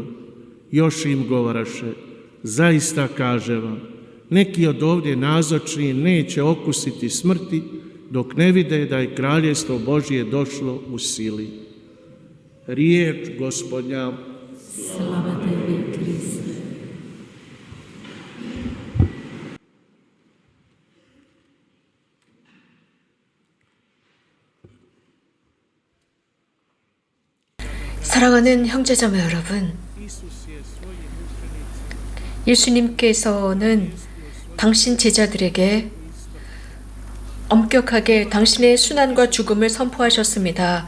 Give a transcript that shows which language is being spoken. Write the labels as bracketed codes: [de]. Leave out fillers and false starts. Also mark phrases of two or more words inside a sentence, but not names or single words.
[hr] Još im govoraše: zaista kažem vam, neki od ovdje nazočni neće okusiti smrti dok ne vide da je kraljevstvo Božje došlo u sili. Riječ Gospodnja. Slava tebi, Kriste. [ko] 사랑하는 형제자매 여러분, 예수님께서는 당신 제자들에게 엄격하게 당신의 순환과 죽음을 선포하셨습니다.